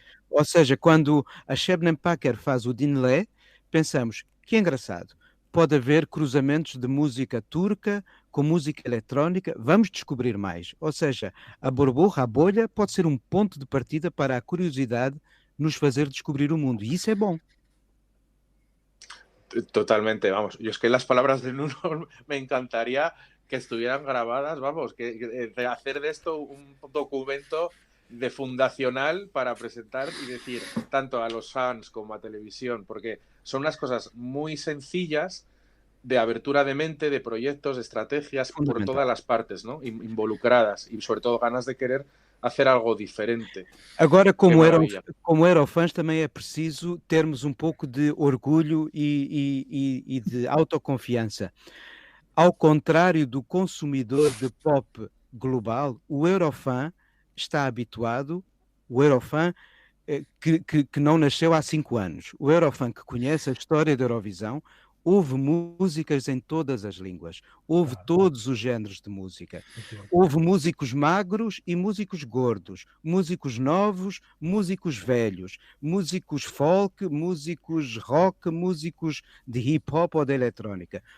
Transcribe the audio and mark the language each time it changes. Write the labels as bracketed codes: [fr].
[pt] Ou seja, quando a Şebnem Paker faz o Dinle, pensamos, que engraçado, pode haver cruzamentos de música turca com música eletrónica, vamos descobrir mais. Ou seja, a burbuja, a bolha, pode ser um ponto de partida para a curiosidade nos fazer descobrir o mundo. E isso é bom. [es] Totalmente, vamos. Yo es que las palabras de Nuno me encantaría que estuvieran grabadas, vamos, que hacer de esto un documento de fundacional para presentar y decir tanto a los fans como a televisión, porque son unas cosas muy sencillas de abertura de mente, de proyectos, de estrategias por todas las partes, ¿no? Involucradas y sobre todo ganas de querer hacer algo diferente. [pt] Agora, como Eurofans, também é preciso termos um pouco de orgulho e de autoconfiança. Ao contrário do consumidor de pop global, o Eurofan está habituado, o Eurofan que não nasceu há 5 anos, o Eurofan que conhece a história da Eurovisão, houve músicas em todas as línguas, houve todos os géneros de música, houve músicos magros e músicos gordos, músicos novos, músicos velhos, músicos folk, músicos rock, músicos de hip hop ou de eletrónica.